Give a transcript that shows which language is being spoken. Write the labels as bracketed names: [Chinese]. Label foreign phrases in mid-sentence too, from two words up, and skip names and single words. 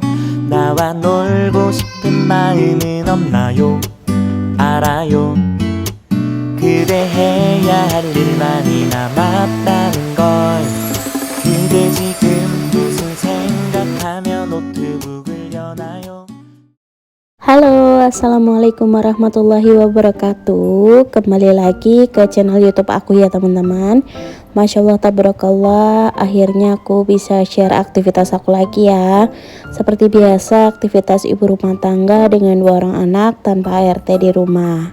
[Korean] 나와 놀고 싶은 마음은 없나요? 알아요. 그대 해야 할 일 많이 남았다는 걸. 그대 지금 무슨 생각하며 노트북을 여나요? [Indonesian] Halo, [Arabic] السلام عليكم ورحمة الله وبركاته. [Indonesian] Kembali lagi ke channel YouTube aku ya teman-teman. [Arabic] ما شاء الله تبارك الله, [Indonesian] akhirnya aku bisa share aktivitas aku lagi ya. Seperti biasa, aktivitas ibu rumah tangga dengan 2 orang anak tanpa ART di rumah.